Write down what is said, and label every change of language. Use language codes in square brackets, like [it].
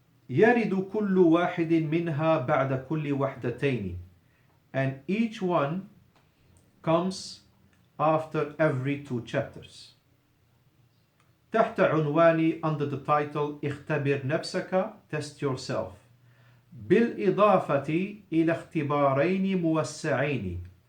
[ar] يرد كل واحد منها بعد كل وحدتين. [en] And each one comes after every 2 chapters. [ar] تحت عنوان, [en] under the title [ar] اختبر نفسك, [en] test yourself. [ar] بالإضافة إلى اختبارين موسعين.